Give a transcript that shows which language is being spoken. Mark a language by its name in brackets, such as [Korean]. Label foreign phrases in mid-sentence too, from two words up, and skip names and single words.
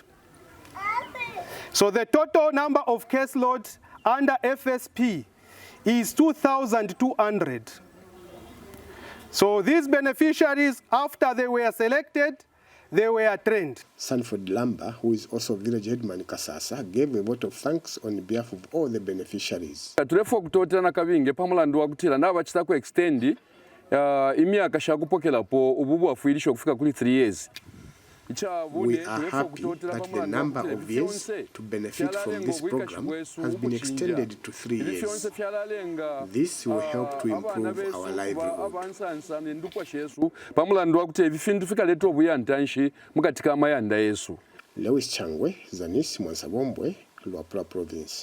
[English] So the total number of caseloads under FSP is 2,200. So these beneficiaries, after they were selected, they were trained. Sanford Lamba, who is also village headman Kasasa, gave a vote of thanks on behalf of all the beneficiaries. [Bemba] Tulefo kutotana kabinge pamulandu wakutila na bachitako extendi imyaka shakupokelapo ububu wafuilisha kufika kuli [English] 3 years. We are happy that the number of years to benefit from this program has been extended to 3 years. This will help to improve our livelihood. Lewis Changwe, Zanis Tv1, Luapula Province.